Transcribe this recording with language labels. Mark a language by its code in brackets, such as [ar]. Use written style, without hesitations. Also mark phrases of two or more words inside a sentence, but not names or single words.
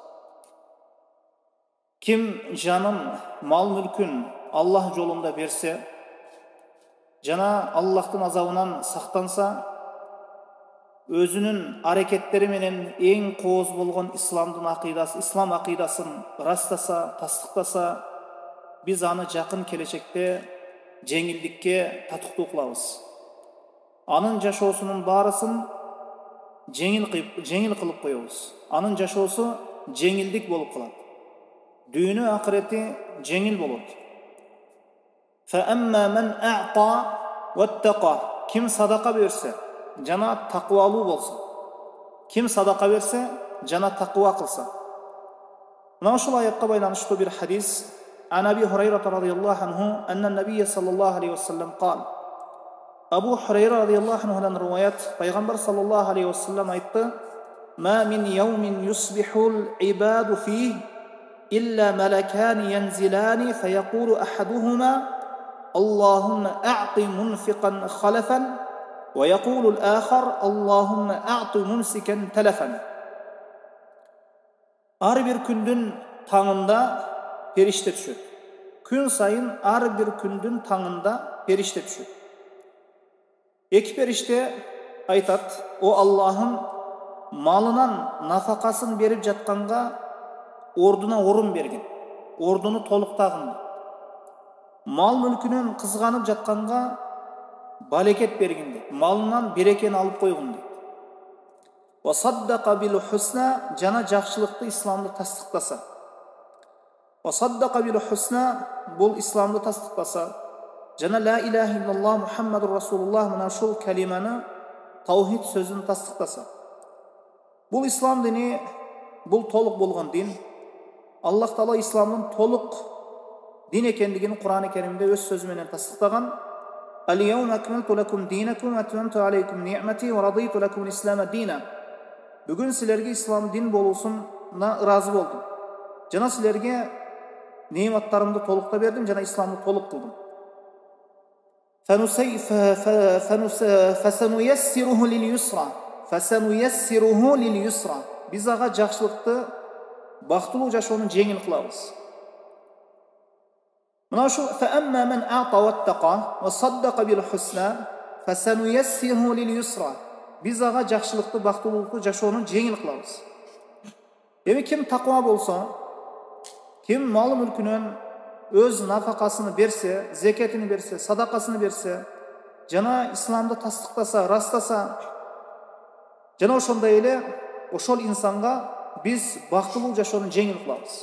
[ky] Ким жанын, мал мүлкүн Аллах жолунда берсе, жана Аллахтын азабынан сактанса, өзүнүн аракеттери менен эң кооз болгон ислам акыйдасын растаса, тастыктаса, биз аны жакын келечекте жеңилдикке татыктуу кылабыз. Анын жашоосунун баарысын жеңил кылып коебуз. Анын жашоосу жеңилдик болуп калат. Дүйнө акырети жеңил болот. [ar] فَأَمَّا مَنْ أَعْطَى وَاتَّقَى [ky] Ким садака берсе, жана таквалуу болсо. Ким садака берсе, жана таква кылса. Мына ушул аятка байланыштуу бир хадис. [ar] عن أبي هريرة رضي الله عنه أن النبي صلى الله عليه وسلم قال أبو هريرة رضي الله عنه [ky] риваят, пайгамбар [ar] صلى الله عليه وسلم айтты: "ما من يوم يصبح العباد فيه إلا ملكان ينزلان فيقول أحدهما اللهم أعط منفقا خلفا ويقول الآخر اللهم أعط ممسكا تلفا." [ky] Ар бир күндүн таңында периште түшөт. Күн сайын ар бир күндүн таңында периште түшөт. Эки периште айтат: "О Аллахым, малынан нафакасын берип жатканга ордуна орун бергин, ордуну толуктагын. Мал мүлкүнөн кызганып жатканга балекет бергин дейт, малынан берекени алып койгун дейт. [ar] وصدق بالحسنى [ky] жана жакшылыкты исламды тастыктаса. [ar] وصدق بالحسنى [ky] бул исламды тастыктаса, жана [ar] لا إله إلا الله محمد رسول الله [ky] мына ушул калиманы, таухид сөзүн тастыктаса. Бул ислам дини, бул толук болгон дин. Аллах Таала исламдын толук дин экендигин Кур'ан-ы Керимде өз сөзү менен тастыктаган. [ar] اليوم أكملت لكم دينكم وأتممت عليكم نعمتي ورضيت لكم الإسلام دينا. [ky] Бүгүн силерге ислам дин болуусуна ыраазы болдум. Жана силерге неъматтарымды толукта бердим, жана исламды толук кылдым. [ar] فَسَنُيَسِّرُهُ لِلْيُسْرَى [ky] Биз ага жакшылыкты, бактылуу жашоону жеңил кылабыз. Мына ушул [ar] فَأَمَّا مَنْ أَعْطَى وَاتَّقَى وَصَدَّقَ بِالْحُسْنَى فَسَنُيَسِّرُهُ لِلْيُسْرَى [ky] Биз ага жакшылыкты, бактылуулукту жашоону жеңил кылабыз. Эми ким таква болсо, ким малы мүлкүнөн өз нафакасыны берсе, зекетini берсе, садакасыны берсе, жана исламды тастыктаса, растаса, жана ошондой эле ошол инсанга биз бактылуу жашоону жеңил кылабыз.